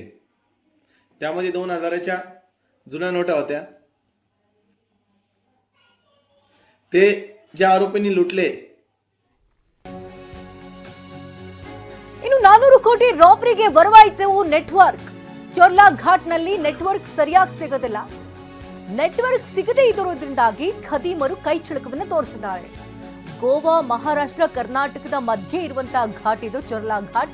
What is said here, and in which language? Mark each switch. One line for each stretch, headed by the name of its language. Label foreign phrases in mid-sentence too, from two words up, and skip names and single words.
Marathi: त्यामध्ये 2000च्या जुन्या नोटा होत्या. ते ज्या आरोपींनी लुटले.
Kannada: ಇನ್ನು 400 ಕೋಟಿ ರಾಬರಿಗೆ ಬರವಾಯಿತು ನೆಟ್ವರ್ಕ್. ಚೋರ್ಲಾ ಘಾಟ್ನಲ್ಲಿ ನೆಟ್ವರ್ಕ್ ಸರಿಯಾಗಿ ಸಿಗೋದಿಲ್ಲ. ನೆಟ್ವರ್ಕ್ ಸಿಗದೇ ಇರೋದ್ರಿಂದಾಗಿ ಖದೀಮರು ಕೈಚಳಕವನ್ನು ತೋರಿಸಿದ್ದಾರೆ. ಗೋವಾ, ಮಹಾರಾಷ್ಟ್ರ, ಕರ್ನಾಟಕದ ಮಧ್ಯೆ ಇರುವಂತಹ ಘಾಟ್ ಇದು ಚೋರ್ಲಾ ಘಾಟ್.